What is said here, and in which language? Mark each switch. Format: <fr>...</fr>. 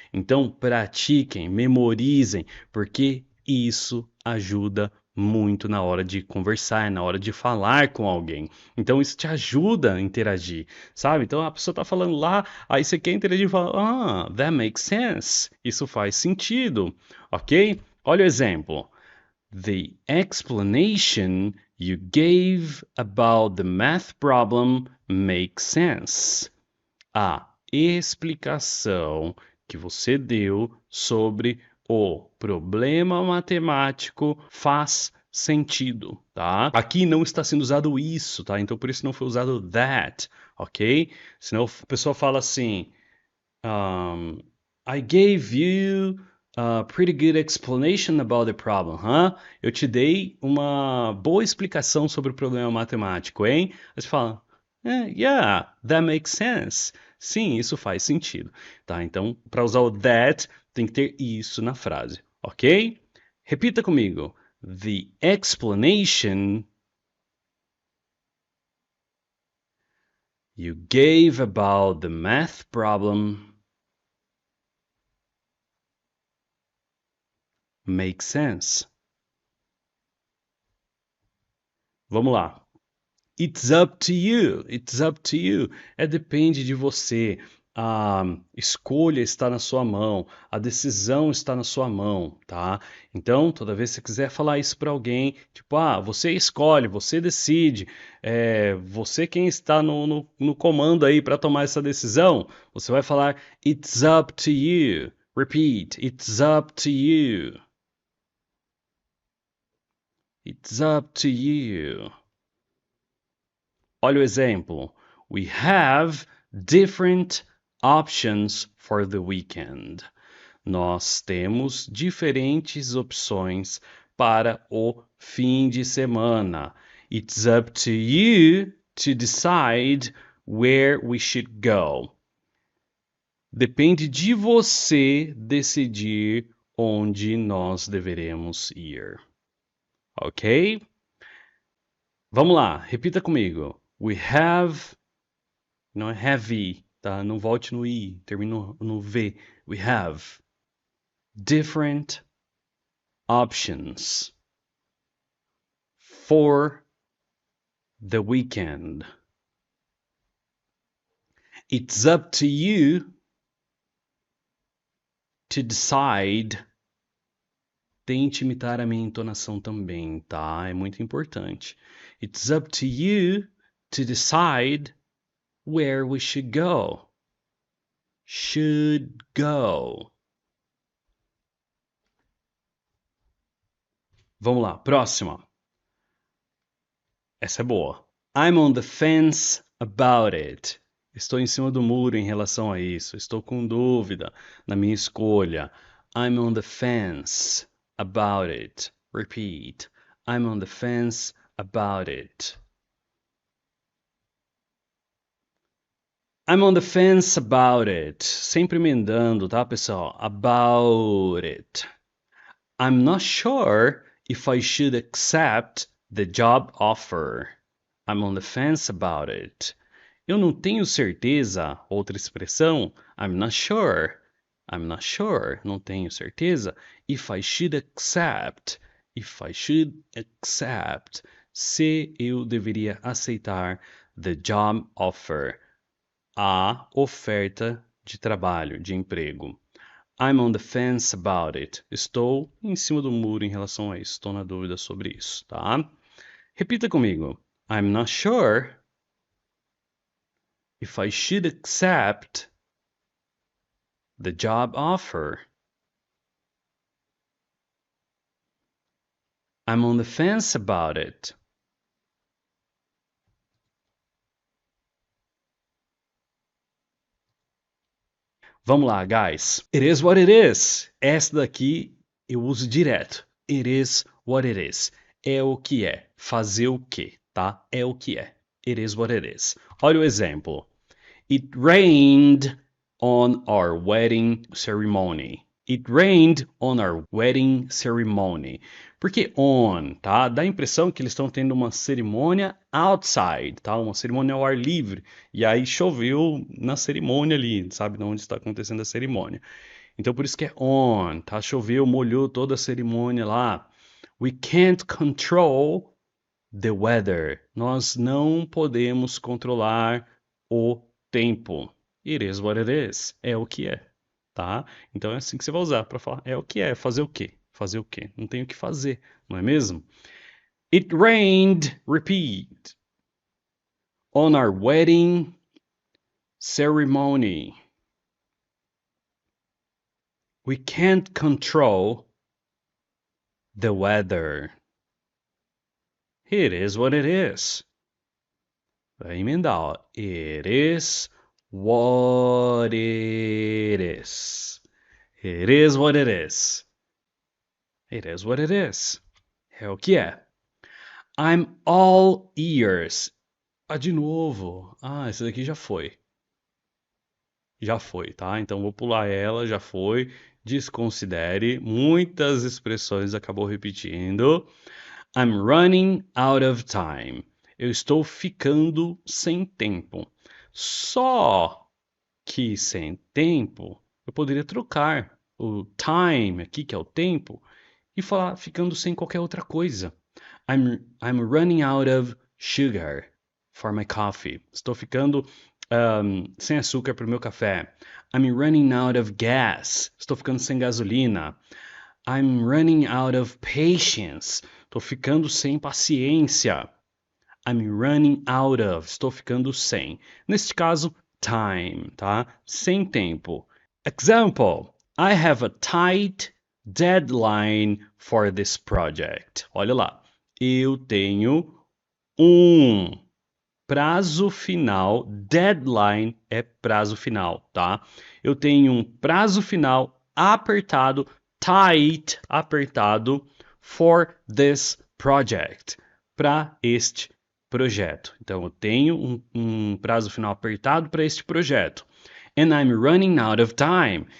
<pt>Então, pratiquem, memorizem, porque isso ajuda muito na hora de conversar, na hora de falar com alguém. Então, isso te ajuda a interagir, sabe? Então, a pessoa tá falando lá, aí você quer interagir e fala,</pt> <en>that makes sense.</en> <pt>Isso faz sentido, ok? Olha o exemplo.</pt> <en>The explanation you gave about the math problem makes sense.</en> <pt>A explicação que você deu sobre o problema matemático faz sentido, tá? Aqui não está sendo usado isso, tá? Então por isso não foi usado that, ok? Senão a pessoa fala assim,</pt> <en>I gave you a pretty good explanation about the problem, huh?</en> <pt>Eu te dei uma boa explicação sobre o problema matemático, hein? Aí você fala,</pt> <en>yeah, that makes sense.</en> <pt>Sim, isso faz sentido, tá? Então, para usar o that, tem que ter isso na frase, ok? Repita comigo.</pt> <en>The explanation you gave about the math problem makes sense.</en> <pt>Vamos lá.</pt> <en>It's up to you. It's up to you.</en> <pt>Depende de você. A escolha está na sua mão, a decisão está na sua mão, tá? Então, toda vez que você quiser falar isso para alguém, tipo, você escolhe, você decide, você quem está no comando aí para tomar essa decisão, você vai falar, it's up to you.</pt> <en>Repeat, it's up to you. It's up to you.</en> <pt>Olha o exemplo.</pt> <en>We have different options for the weekend.</en> <pt>Nós temos diferentes opções para o fim de semana.</pt> <en>It's up to you to decide where we should go.</en> <pt>Depende de você decidir onde nós deveremos ir. Ok? Vamos lá, repita comigo.</pt> <en>We have,</en> <pt>não é have, tá? Não volte no I, termina no V.</pt> <en>We have different options for the weekend. It's up to you to decide.</en> <pt>Tente imitar a minha entonação também, tá? É muito importante.</pt> <en>It's up to you to decide where we should go. Should go.</en> <pt>Vamos lá, próxima. Essa é boa.</pt> <en>I'm on the fence about it.</en> <pt>Estou em cima do muro em relação a isso. Estou com dúvida na minha escolha.</pt> <en>I'm on the fence about it. Repeat. I'm on the fence about it. I'm on the fence about it.</en> <pt>Sempre emendando, tá, pessoal?</pt> <en>About it. I'm not sure if I should accept the job offer. I'm on the fence about it.</en> <pt>Eu não tenho certeza. Outra expressão.</pt> <en>I'm not sure. I'm not sure.</en> <pt>Não tenho certeza.</pt> <en>If I should accept. If I should accept.</en> <pt>Se eu deveria aceitar</pt> <en>the job offer.</en> <pt>A oferta de trabalho, de emprego.</pt> <en>I'm on the fence about it.</en> <pt>Estou em cima do muro em relação a isso. Estou na dúvida sobre isso, tá? Repita comigo.</pt> <en>I'm not sure if I should accept the job offer. I'm on the fence about it.</en> <pt>Vamos lá, guys.</pt> <en>It is what it is.</en> <pt>Essa daqui eu uso direto.</pt> <en>It is what it is.</en> <pt>É o que é. Fazer o quê, tá? É o que é.</pt> <en>It is what it is.</en> <pt>Olha o exemplo.</pt> <en>It rained on our wedding ceremony. It rained on our wedding ceremony.</en> <pt>Porque on, tá? Dá a impressão que eles estão tendo uma cerimônia outside, tá? Uma cerimônia ao ar livre. E aí choveu na cerimônia ali, sabe? De onde está acontecendo a cerimônia. Então por isso que é on, tá? Choveu, molhou toda a cerimônia lá.</pt> <en>We can't control the weather.</en> <pt>Nós não podemos controlar o tempo.</pt> <en>It is what it is.</en> <pt>É o que é, tá? Então é assim que você vai usar para falar. É o que é. Fazer o quê? Fazer o quê? Não tem o que fazer, não é mesmo?</pt> <en>It rained, repeat, on our wedding ceremony. We can't control the weather. It is what it is.</en> <pt>Vai emendar, ó.</pt> <en>It is what it is. It is what it is. It is what it is.</en> <pt>É o que é.</pt> <en>I'm all ears. Ah,</en> <pt>de novo. Ah, esse daqui já foi. Já foi, tá? Então vou pular ela, já foi. Desconsidere. Muitas expressões acabou repetindo.</pt> <en>I'm running out of time.</en> <pt>Eu estou ficando sem tempo. Só que sem tempo, eu poderia trocar o time aqui, que é o tempo, e falar ficando sem qualquer outra coisa.</pt> <en>I'm running out of sugar for my coffee.</en> <pt>Estou ficando sem açúcar para o meu café.</pt> <en>I'm running out of gas.</en> <pt>Estou ficando sem gasolina.</pt> <en>I'm running out of patience.</en> <pt>Estou ficando sem paciência.</pt> <en>I'm running out of.</en> <pt>Estou ficando sem. Neste caso, time, tá? Sem tempo. Example.</pt> <en>I have a tight deadline for this project.</en> <pt>Olha lá. Eu tenho um prazo final. Deadline é prazo final, tá? Eu tenho um prazo final apertado, tight, apertado,</pt> <en>for this project.</en> <pt>Para este projeto. Então, eu tenho um prazo final apertado para este projeto.</pt> <en>And I'm running out of time.</en>